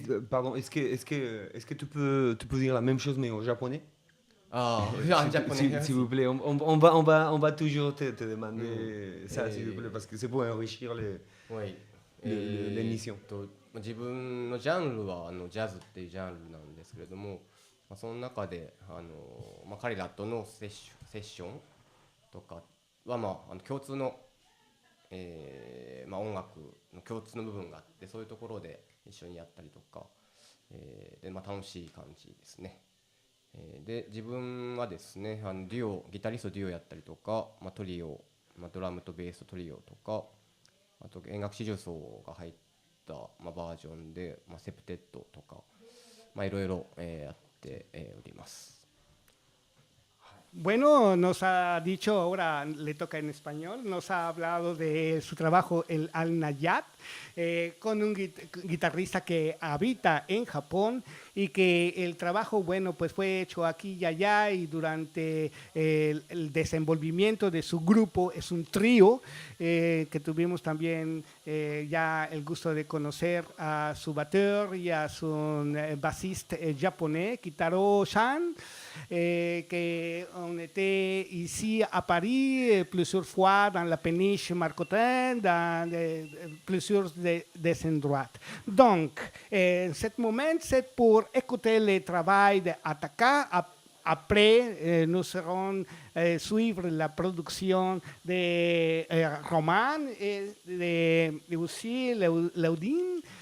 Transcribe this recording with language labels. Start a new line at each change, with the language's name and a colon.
French: Pardon, est-ce que tu peux dire la même chose mais en japonais? Ah, en japonais. S'il vous plaît, on va toujours te demander ça, s'il vous plaît, parce que c'est pour enrichir l'émission.
Japanese: 自分のジャンルはジャズっていうジャンルなんですけれども、その中で彼らとのセッションとかは、共通の、音楽の共通の部分があって、そういうところで一緒にやったりとか、で楽しい感じですね。で自分はですね、ギタリストデュオやったりとか、トリオ、ドラムとベーストリオとか、あと弦楽四重奏が入った、バージョンで、セプテッドとか、いろいろやっております。
Spanish: Bueno, nos ha dicho, ahora le toca en español, nos ha hablado de su trabajo el Al Nayat, con un guitarrista que habita en Japón y que el trabajo, bueno, pues fue hecho aquí y allá, y durante el desenvolvimiento de su grupo, es un trío que tuvimos también ya el gusto de conocer a su batteur y a su bassiste japonés, Kitaro-san, que
French: on était ici à Paris plusieurs fois dans la péniche Marcotin, dans plusieurs des endroits. Donc, en ce moment, c'est pour écouter le travail d'Ataka. Après, nous allons suivre la production de Roman et aussi Laudine.